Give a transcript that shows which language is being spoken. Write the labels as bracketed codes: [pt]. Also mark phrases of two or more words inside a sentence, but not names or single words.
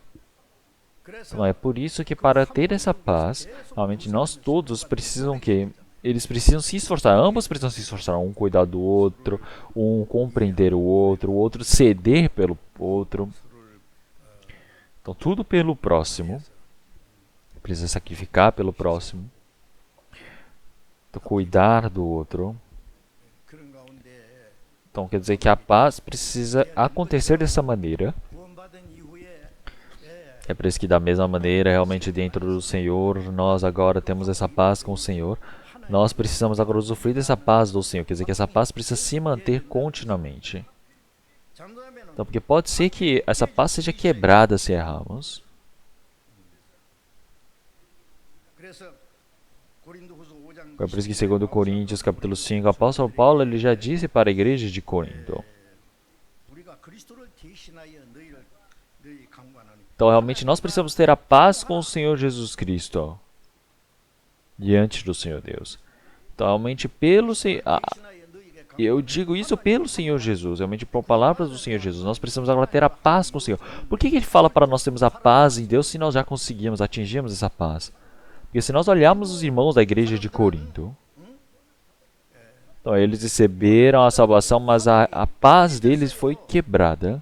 [pt] Então, é por isso que para ter essa paz, realmente nós todos precisam que eles precisam se esforçar, ambos precisam se esforçar, um cuidar do outro, um compreender o outro ceder pelo outro. Então, tudo pelo próximo. Precisa sacrificar pelo próximo. Então, cuidar do outro. [ko] 그런 가운데 [pt] Então, quer dizer que a paz precisa acontecer dessa maneira. [ko] 구원받은 이후에 [pt] É por isso que, da mesma maneira, realmente dentro do Senhor, nós agora temos essa paz com o Senhor. Nós precisamos agora usufruir dessa paz do Senhor. Quer dizer que essa paz precisa se manter continuamente. [ko] 잘못하면 [pt] Então, porque pode ser que essa paz seja quebrada se errarmos. [ko] 그래서 고린도후서 5장 [pt] É por isso que, segundo Coríntios, capítulo 5, o apóstolo Paulo ele já disse para a igreja de Corinto. [ko] 우리가 그리스도를 대신하여 너희 강구하노니 [pt] Então, realmente, nós precisamos ter a paz com o Senhor Jesus Cristo diante do Senhor Deus. Então, realmente, [ko] 대신하여 너희에게 [pt] eu digo isso pelo Senhor Jesus, realmente por palavras do Senhor Jesus. Nós precisamos agora ter a paz com o Senhor. Por que ele fala para nós termos a paz em Deus se nós já conseguimos, atingimos essa paz? Porque se nós olharmos os irmãos da igreja de Corinto, então eles receberam a salvação, mas a paz deles foi quebrada.